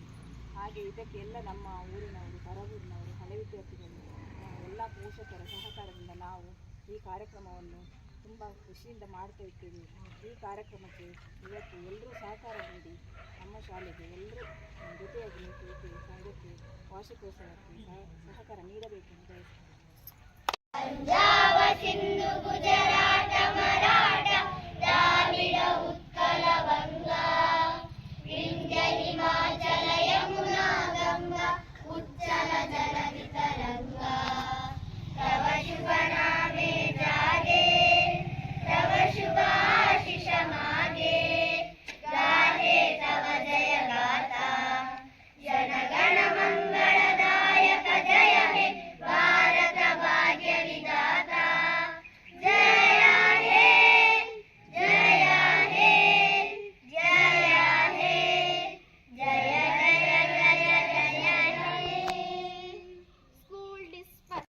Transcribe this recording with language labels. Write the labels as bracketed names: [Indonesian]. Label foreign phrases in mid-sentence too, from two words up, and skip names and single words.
[Kannada] ಹಾಗೆ ಇದಕ್ಕೆಲ್ಲ ನಮ್ಮ ಊರಿನವರು, ಹೊರಗೂರಿನವರು, ಹಳೆ ವಿದ್ಯಾರ್ಥಿಗಳು, ಎಲ್ಲ ಪೋಷಕರ ಸಹಕಾರದಿಂದ ನಾವು ಈ ಕಾರ್ಯಕ್ರಮವನ್ನು ತುಂಬ ಖುಷಿಯಿಂದ ಮಾಡ್ತಾ ಇದ್ದೇವೆ. ಈ ಕಾರ್ಯಕ್ರಮಕ್ಕೆ ಇವತ್ತು ಎಲ್ಲರೂ ಸಹಕಾರ ನೀಡಿ ನಮ್ಮ ಶಾಲೆಗೆ ಎಲ್ಲರೂ ಜೊತೆಯಾಗಿ ನಿಂತು ಸಂಘಕ್ಕೆ ವಾರ್ಷಿಕೋತ್ಸವಕ್ಕೆ ಸಹಕಾರ ನೀಡಬೇಕೆಂದು ಬಯಸುತ್ತೇನೆ. ಪಂಜಾಬ, ಸಿಂಧು, ಗುಜರಾಟ, ಮರಾಠ, [Bangla] দ্রাবিড়, উৎকল, বঙ্গ, বিন্ধ্য, হিমাচল, যমুনা, গঙ্গা, উচ্ছল জলধি তরঙ্গ. তব শুভ নামে জাগে, তব শুভ আশিস মাগে, গাহে তব জয় গাথা. জনগণ মঙ্গলদায়ক জয় হে ভারত ভাগ্য বিধাতা. জয় হে, জয় হে, জয় হে, জয় জয় জয় জয় হে. [English] School disperse.